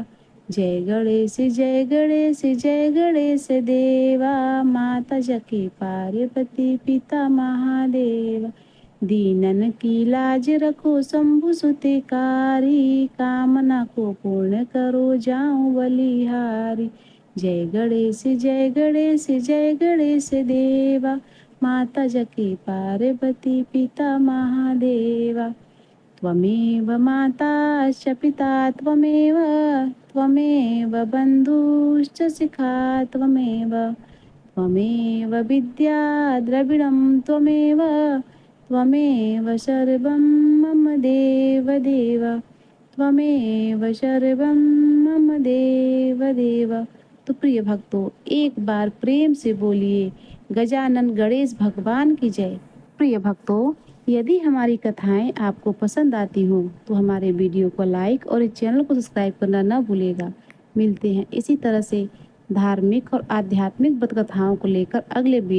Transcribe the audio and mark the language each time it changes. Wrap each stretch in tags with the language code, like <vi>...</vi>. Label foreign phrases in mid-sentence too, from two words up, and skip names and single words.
<hi>जय गणेश जय गणेश जय गणेश देवा, माता जकी पार्वती पिता महादेवा। दीनन की लाज रखो शंभु सुतिकारी, कामना को पूर्ण करो जाऊं बलिहारी। जय गणेश जय गणेश जय गणेश देवा, माता जकी पार्वती पिता महादेवा।</hi> <sa>त्वमेव माता च पिता त्वमेव, त्वमेव बन्धुश्च शिखा त्वमेव, त्वमेव विद्या द्रविणं त्वमेव, त्वमेव सर्वं मम देव देव, त्वमेव सर्वं मम देव देव।</sa> <hi>तो प्रिय भक्तों, एक बार प्रेम से बोलिए गजानन गणेश भगवान की जय। प्रिय भक्तों, यदि हमारी कथाएं आपको पसंद आती हों तो हमारे वीडियो को लाइक और इस चैनल को सब्सक्राइब करना न भूलिएगा। मिलते हैं इसी तरह से धार्मिक और आध्यात्मिक कथाओं को लेकर अगले वीडियो में।</hi>